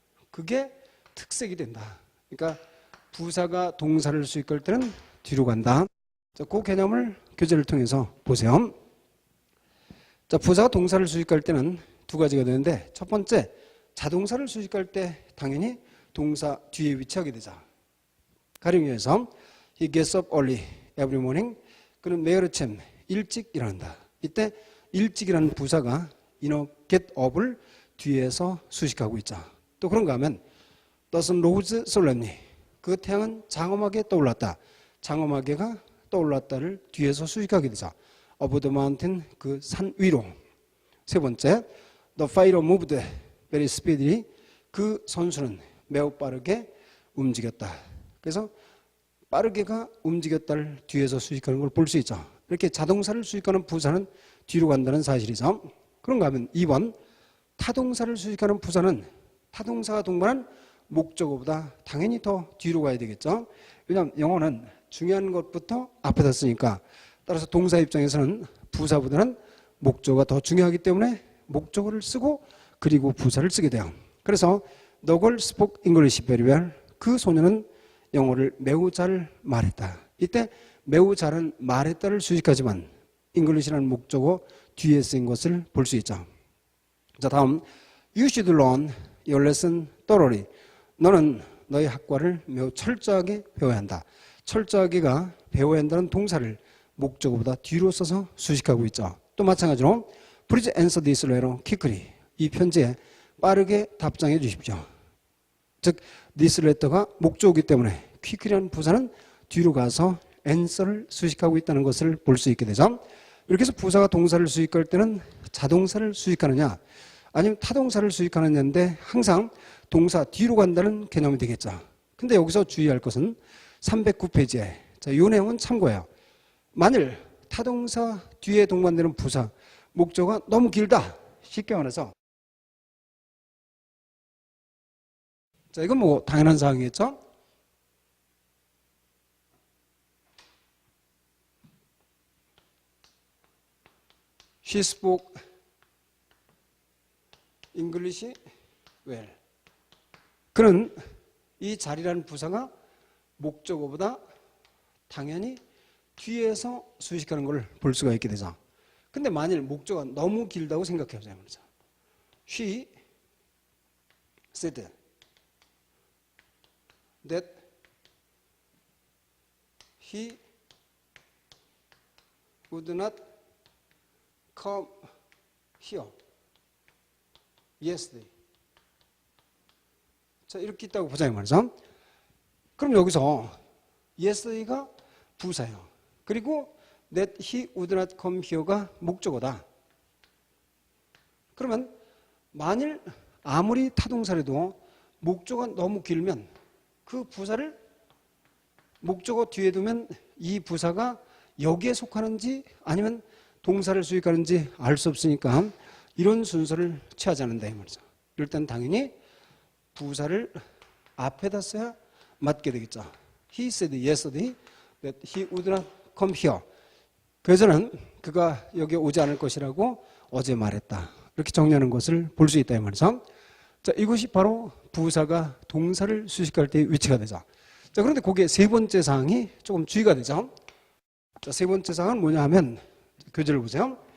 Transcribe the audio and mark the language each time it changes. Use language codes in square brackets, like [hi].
[ko] 그게 특색이 된다. 그러니까 부사가 동사를 수식할 때는 뒤로 간다. 자, 그 개념을 교재를 통해서 보세요. 자, 부사가 동사를 수식할 때는 두 가지가 되는데 첫 번째, 자동사를 수식할 때 당연히 동사 뒤에 위치하게 되죠. [en] 가령유에서 He gets up early every morning. [ko] 그는 매일 아침 일찍 일어난다. 이때 일찍이라는 부사가 get up을 뒤에서 수식하고 있죠. [en] 또 그런가 하면 The sun rose solemnly. [ko] 그 태양은 장엄하게 떠올랐다. 장엄하게가 떠올랐다를 뒤에서 수식하게 되죠. [en] Above the mountain, 그 산 위로. 세 번째, The fighter moved very speedily. [ko] 그 선수는 매우 빠르게 움직였다. 그래서 빠르게가 움직였다를 뒤에서 수식하는 걸 볼 수 있죠. 이렇게 자동사를 수식하는 부사는 뒤로 간다는 사실이죠. 그런가 하면 2번, 타동사를 수식하는 부사는 타동사가 동반한 목적어보다 당연히 더 뒤로 가야 되겠죠. 왜냐하면 영어는 중요한 것부터 앞에다 쓰니까, 따라서 동사 입장에서는 부사보다는 목적어가 더 중요하기 때문에 목적어를 쓰고 그리고 부사를 쓰게 돼요. [en] 그래서 The girl spoke English very well. [ko] 그 소녀는 영어를 매우 잘 말했다. 이때 매우 잘은 말했다를 수식하지만 English라는 목적어 뒤에 쓰인 것을 볼 수 있죠. [en] 자, 다음 You should learn your lesson thoroughly. [ko] 너는 너의 학과를 매우 철저하게 배워야 한다. 철저하게가 배워야 한다는 동사를 목적어보다 뒤로 써서 수식하고 있죠. [en] 또 마찬가지로 Please answer this letter quickly. [ko] 이 편지에 빠르게 답장해 주십시오. 즉 this letter 가 목적어이기 때문에 quickly라는 부사는 뒤로 가서 answer를 수식하고 있다는 것을 볼 수 있게 되죠. 이렇게 해서 부사가 동사를 수식할 때는 자동사를 수식하느냐 아니면 타동사를 수식하느냐인데 항상 동사 뒤로 간다는 개념이 되겠죠. 근데 여기서 주의할 것은 309페이지에 자, 이 내용은 참고해요. 만일 타동사 뒤에 동반되는 부사 목적어가 너무 길다. 쉽게 말해서 자, 이건 뭐 당연한 사항이겠죠. [en] She spoke English well. [ko] 그는 이 자리라는 부사가 목적어보다 당연히 뒤에서 수식하는 걸 볼 수가 있게 되죠. [en] 근데 만일 목적어가 너무 길다고 생각해 보자면 She said that he would not come here yesterday. [ko] 자, 이렇게 있다고 보자 이 말이죠. 그럼 여기서 yesterday가 부사예요. [en] 그리고 that he would not come here가 목적어다. [ko] 그러면 만일 아무리 타동사라도 목적어가 너무 길면 그 부사를 목적어 뒤에 두면 이 부사가 여기에 속하는지 아니면 동사를 수식하는지 알 수 없으니까 이런 순서를 취하지 않는다 이 말이죠. 일단 당연히 부사를 앞에다 써야 맞게 되겠죠. [en] He said yesterday that he would not come here. [ko] 그래서는 그가 여기 오지 않을 것이라고 어제 말했다. 이렇게 정리하는 것을 볼 수 있다 이 말이죠. 자, 이것이 바로 부사가 동사를 수식할 때의 위치가 되죠. 자, 그런데 거기에 세 번째 사항이 조금 주의가 되죠. 자, 세 번째 사항은 뭐냐 하면 교재를 보세요.